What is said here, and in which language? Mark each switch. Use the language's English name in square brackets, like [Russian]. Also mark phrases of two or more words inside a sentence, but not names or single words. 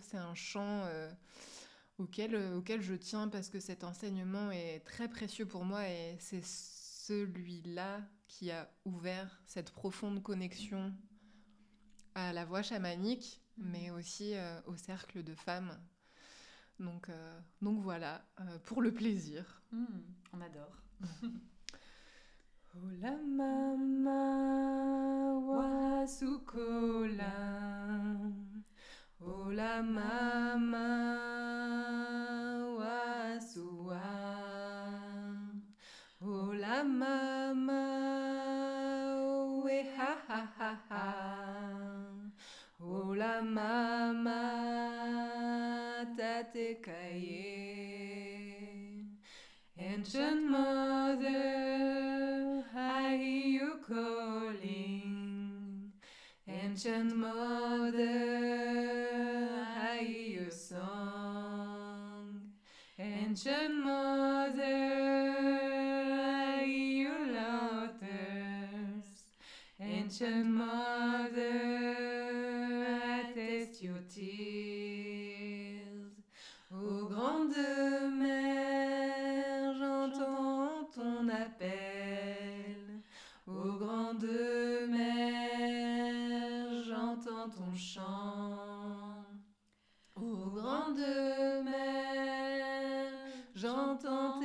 [French] C'est un chant auquel je tiens parce que cet enseignement est très précieux pour moi et c'est celui-là qui a ouvert cette profonde connexion à la voix chamanique, mais aussi au cercle de femmes. Donc voilà, pour le plaisir. On adore. Ola mama wasukola, ola mama wasua, ola mama we ha ha ha ha, ola mama tate kaye. [English] Ancient mother, I hear you calling. Ancient mother, I hear your song. Ancient mother, I hear your laughters. Ancient mother, I taste your tears. [French] Ô grande mère, j'entends ton appel. Ô grande mère, j'entends ton chant. Ô grande mère, j'entends